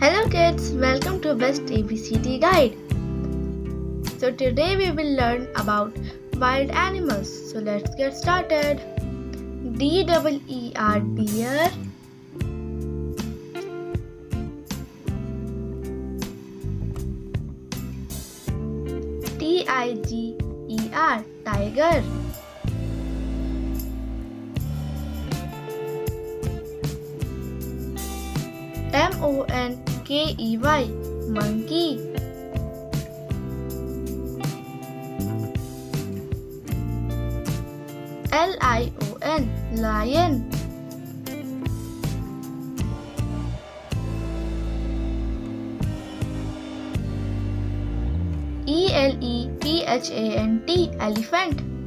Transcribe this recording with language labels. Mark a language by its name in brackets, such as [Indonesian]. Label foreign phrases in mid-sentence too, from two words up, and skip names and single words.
[English] kids, welcome to Best ABCD Guide. So today we will learn about wild animals. So let's get started. D-E-E-R deer, T-I-G-E-R tiger, M-O-N-K-E-Y monkey, L-I-O-N lion, E-L-E-P-H-A-N-T elephant,